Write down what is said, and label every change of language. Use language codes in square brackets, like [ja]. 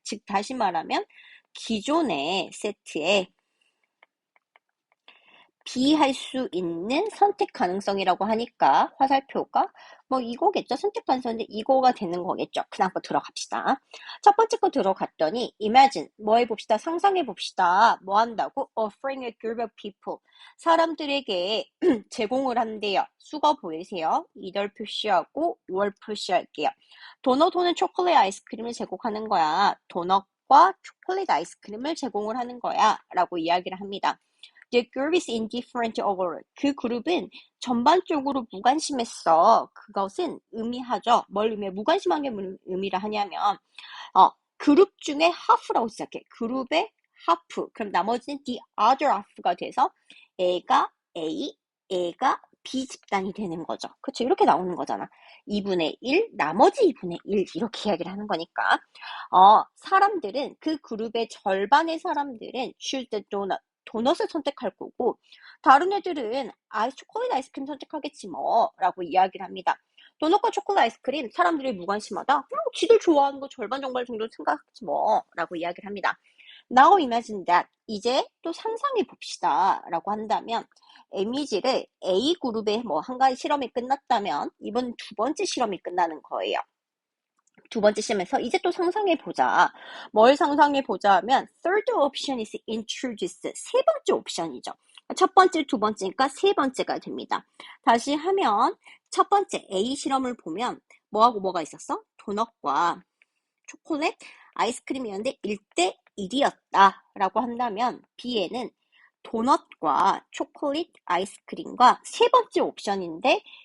[ko] 즉 다시 말하면 기존의 세트에 B 할 수 있는 선택 가능성이라고 하니까 화살표가 뭐 이거겠죠. 선택 가능성인데 이거가 되는 거겠죠. 그다음 거 들어갑시다. 첫 번째 거 들어갔더니 imagine 뭐 해봅시다. 상상해봅시다. 뭐 한다고? [en] offering a group of people [ko] 사람들에게 제공을 한대요. 수거 보이세요? 이덜 표시하고 월 표시할게요. 도넛 초콜릿 아이스크림을 제공하는 거야. 도넛과 초콜릿 아이스크림을 제공을 하는 거야. 라고 이야기를 합니다. [en] The group is indifferent overall. [ko] 그 그룹은 전반적으로 무관심했어. 그것은 의미하죠. 뭘 의미해? 무관심한 게 의미를 하냐면 그룹 중에 half라고 시작해. 그룹의 half. 그럼 나머지는 [en] the other half [ko] 가 돼서 A가 A, A가 B 집단이 되는 거죠. 그렇죠? 이렇게 나오는 거잖아. 2분의 1, 나머지 2분의 1 이렇게 이야기를 하는 거니까 사람들은 그 그룹의 절반의 사람들은 [en] choose the donut. [ko] 도넛을 선택할 거고 다른 애들은 초콜릿 아이스크림 선택하겠지 뭐 라고 이야기를 합니다. 도넛과 초콜릿 아이스크림 사람들이 무관심하다? 지들 좋아하는 거 절반 정도 생각하지 뭐 라고 이야기를 합니다. [en] Now imagine that [ko] 이제 또 상상해 봅시다 라고 한다면 이미지를 A 그룹의 뭐 한 가지 실험이 끝났다면 이번 두 번째 실험이 끝나는 거예요. 두 번째 시험에서 이제 또 상상해보자. 뭘 상상해보자 하면 [en] third option is introduced. [ko] 세 번째 옵션이죠. 첫 번째, 두 번째니까 세 번째가 됩니다. 다시 하면 첫 번째 A 실험을 보면 뭐하고 뭐가 있었어? 도넛과 초콜릿, 아이스크림이었는데 1대 1이었다 라고 한다면 B에는 도넛과 초콜릿, 아이스크림과 세 번째 옵션인데